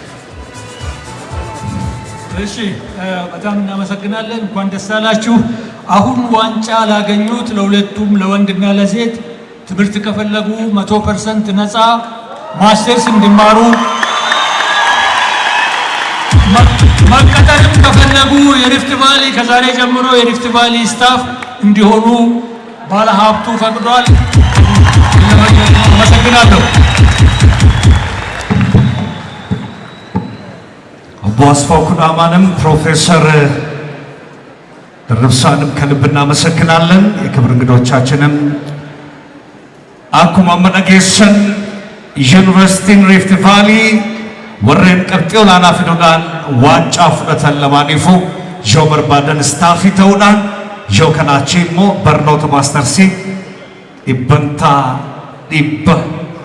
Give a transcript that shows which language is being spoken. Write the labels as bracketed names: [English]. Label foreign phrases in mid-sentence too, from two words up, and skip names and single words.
[Amharic] እሺ፣ በጣም እናመሰግናለን። እንኳን ደስ አላችሁ። አሁን ዋንጫ ላገኙት ለሁለቱም ለወንድና ለሴት ትምህርት ከፈለጉ 100% ነፃ ማስተርስ እንዲማሩ መቀጠልም ከፈለጉ የሪፍት ቫሊ ከዛሬ ጀምሮ የሪፍት ቫሊ ስታፍ እንዲሆኑ ባለሀብቱ ፈቅዷል። አመሰግናለሁ። አቦ አስፋው ኩናማንም ፕሮፌሰር ድርብሳንም ከልብ እናመሰግናለን። የክብር እንግዶቻችንም [Oromo] akkuma amma dhageessan yuunivarsiitiin Rift Valley warreen qabxii olaanaa fiduudhaan waancaa fudhatan lamaaniifuu yoo barbaadan istaafii ta'uudhaan yoo kanaa achi immoo barnoota maastarsii dhibbantaa dhibba